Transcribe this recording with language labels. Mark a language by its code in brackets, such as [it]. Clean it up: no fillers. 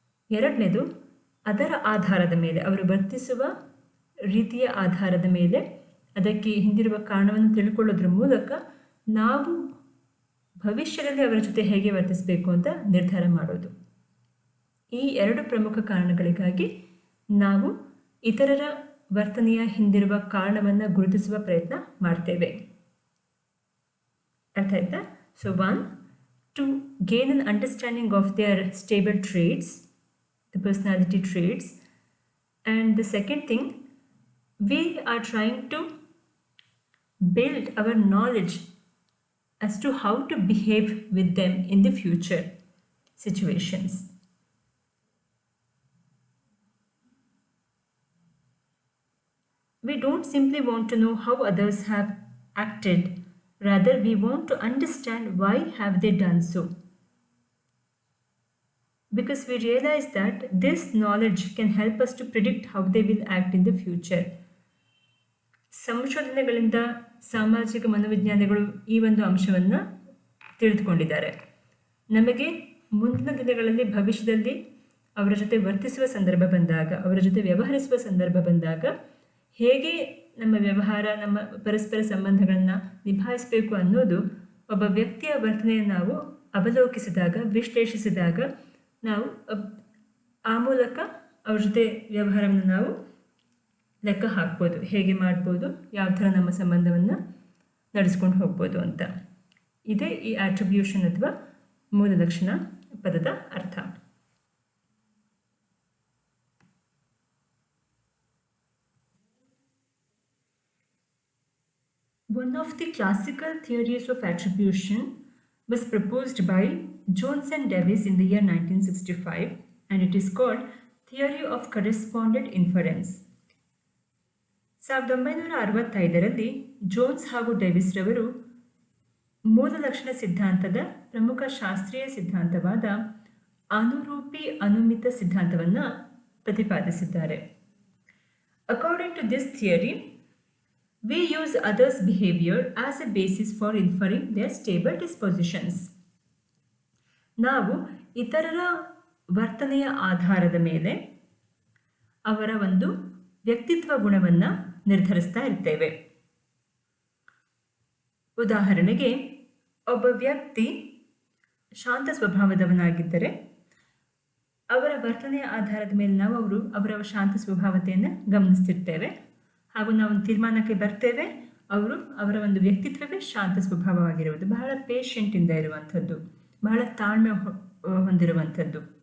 [kn] ಎರಡನೇದು, ಅದರ ಆಧಾರದ ಮೇಲೆ, ಅವರು ವರ್ತಿಸುವ ರೀತಿಯ ಆಧಾರದ ಮೇಲೆ ಅದಕ್ಕೆ ಹಿಂದಿರುವ ಕಾರಣವನ್ನು ತಿಳ್ಕೊಳ್ಳೋದ್ರ ಮೂಲಕ ನಾವು ಭವಿಷ್ಯದಲ್ಲಿ ಅವರ ಜೊತೆ ಹೇಗೆ ವರ್ತಿಸಬೇಕು ಅಂತ ನಿರ್ಧಾರ ಮಾಡೋದು. ಈ 2 ಪ್ರಮುಖ ಕಾರಣಗಳಿಗಾಗಿ ನಾವು ಇತರರ ವರ್ತನೆಯ ಹಿಂದಿರುವ ಕಾರಣವನ್ನು ಗುರುತಿಸುವ ಪ್ರಯತ್ನ ಮಾಡ್ತೇವೆ. ಅರ್ಥ ಆಯ್ತಾ? [en] So 1, to gain an understanding of their stable traits, the personality traits, and the second thing, we are trying to build our knowledge as to how to behave with them in the future situations. We don't simply want to know how others have acted, rather we want to understand why have they done so, because we realize that this knowledge can help us to predict how they will act in the future. [kn] ಸಂಶೋಧನೆಗಳಿಂದ ಸಾಮಾಜಿಕ ಮನೋವಿಜ್ಞಾನಿಗಳು ಈ ಒಂದು ಅಂಶವನ್ನು ತಿಳಿದುಕೊಂಡಿದ್ದಾರೆ. ನಮಗೆ ಮುಂದಿನ ದಿನಗಳಲ್ಲಿ ಭವಿಷ್ಯದಲ್ಲಿ ಅವರ ಜೊತೆ ವರ್ತಿಸುವ ಸಂದರ್ಭ ಬಂದಾಗ, ಅವರ ಜೊತೆ ವ್ಯವಹರಿಸುವ ಸಂದರ್ಭ ಬಂದಾಗ ಹೇಗೆ ನಮ್ಮ ವ್ಯವಹಾರ, ನಮ್ಮ ಪರಸ್ಪರ ಸಂಬಂಧಗಳನ್ನು ನಿಭಾಯಿಸಬೇಕು ಅನ್ನೋದು ಒಬ್ಬ ವ್ಯಕ್ತಿಯ ವರ್ತನೆಯನ್ನು ನಾವು ಅವಲೋಕಿಸಿದಾಗ, ವಿಶ್ಲೇಷಿಸಿದಾಗ ನಾವು ಆ ಮೂಲಕ ಅವ್ರ ಜೊತೆ ವ್ಯವಹಾರವನ್ನು ನಾವು ಲೆಕ್ಕ ಹಾಕ್ಬೋದು, ಹೇಗೆ ಮಾಡ್ಬೋದು, ಯಾವ ಥರ ನಮ್ಮ ಸಂಬಂಧವನ್ನು ನಡೆಸ್ಕೊಂಡು ಹೋಗ್ಬೋದು ಅಂತ. ಇದೇ ಈ ಆಟ್ರಿಬ್ಯೂಷನ್ ಅಥವಾ ಮೂಲ ಲಕ್ಷಣ ಪದದ ಅರ್ಥ. [en] One of the classical theories of attribution was proposed by Jones and Davis in the year 1965, and it is called Theory of Correspondent Inference. [kn] 1965ರಲ್ಲಿ Jones ಹಾಗೂ ಡೇವಿಸ್ ರವರು ಮೂಲ ಲಕ್ಷಣ ಸಿದ್ಧಾಂತದ ಪ್ರಮುಖ ಶಾಸ್ತ್ರೀಯ ಸಿದ್ಧಾಂತವಾದ ಅನುರೂಪಿ ಅನುಮಿತ ಸಿದ್ಧಾಂತವನ್ನು ಪ್ರತಿಪಾದಿಸಿದ್ದಾರೆ. [en] According to this theory, we use others' behavior as a basis for inferring their stable dispositions. [kn] ನಾವು ಇತರರ ವರ್ತನೆಯ ಆಧಾರದ ಮೇಲೆ ಅವರ ಒಂದು ವ್ಯಕ್ತಿತ್ವ ಗುಣವನ್ನು ನಿರ್ಧರಿಸ್ತಾ ಇರ್ತೇವೆ. ಉದಾಹರಣೆಗೆ, ಒಬ್ಬ ವ್ಯಕ್ತಿ ಶಾಂತ ಸ್ವಭಾವದವನಾಗಿದ್ದರೆ ಅವರ ವರ್ತನೆಯ ಆಧಾರದ ಮೇಲೆ ನಾವು ಅವರ ಶಾಂತ ಸ್ವಭಾವತೆಯನ್ನು ಗಮನಿಸ್ತಿರ್ತೇವೆ ಹಾಗೂ ನಾವು ಒಂದು ತೀರ್ಮಾನಕ್ಕೆ ಬರ್ತೇವೆ, ಅವರ ಒಂದು ವ್ಯಕ್ತಿತ್ವವೇ ಶಾಂತ ಸ್ವಭಾವವಾಗಿರುವುದು, ಬಹಳ ಪೇಷಂಟಿಂದ ಇರುವಂಥದ್ದು, ಬಹಳ ತಾಳ್ಮೆ ಹೊಂದಿರುವಂಥದ್ದು.